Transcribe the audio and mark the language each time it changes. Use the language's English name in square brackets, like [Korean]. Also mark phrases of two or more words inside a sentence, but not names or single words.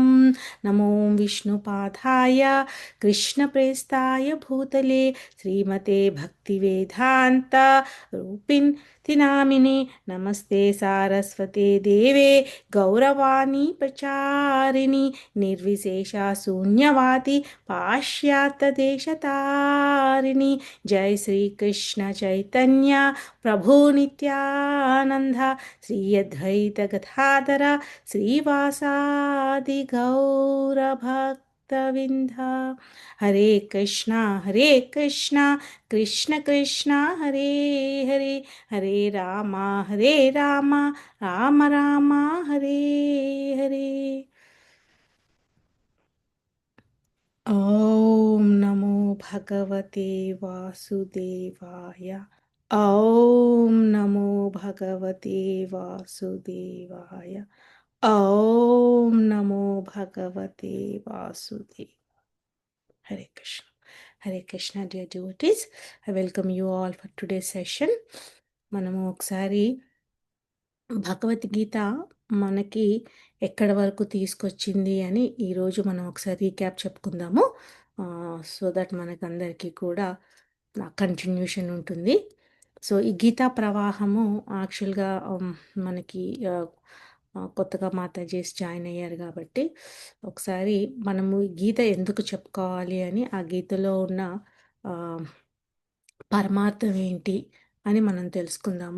[Sanskrit] नमो विष्णुपादाय कृष्णप्रेष्ठाय भूतले श्रीमते भक्तिवेदान्त रूपिन् नामिने नमस्ते सारस्वते देवे गौरवाणी प्रचारिणि निर्विशेषा शून्यवादी पाश्चात्यदेशतारिणि। जय श्री कृष्ण चैतन्य प्रभु नित्यानंद श्री अद्वैत गदाधर श्रीवासादि गौरभक्तविंद। हरे कृष्णा कृष्ण कृष्ण हरे हरे हरे राम राम राम हरे हरे। ॐ नमो भगवते वासुदेवाय। ॐ नमो भगवते वासुदेवाय। ॐ नमो भगवते वासुदेव। [English] Hare Krishna, dear devotees. I welcome you all for today's session. [Telugu] మనము ఒకసారి భగవద్గీత మనకి ఎక్కడి వరకు తీసుకొచ్చింది అని ఈరోజు మనం ఒకసారి రీక్యాప్ చెప్పుకుందాము. [English] so that [Telugu] మనకందరికీ కూడా కంటిన్యూషన్ ఉంటుంది. సో ఈ గీతా ప్రవాహము యాక్చువల్గా మనకి కొత్తగా మాతాజీస్ జాయిన్ అయ్యారు కాబట్టి ఒకసారి మనము ఈ గీత ఎందుకు చెప్పుకోవాలి అని ఆ గీతలో ఉన్న పరమార్థం ఏంటి అని మనం తెలుసుకుందాము.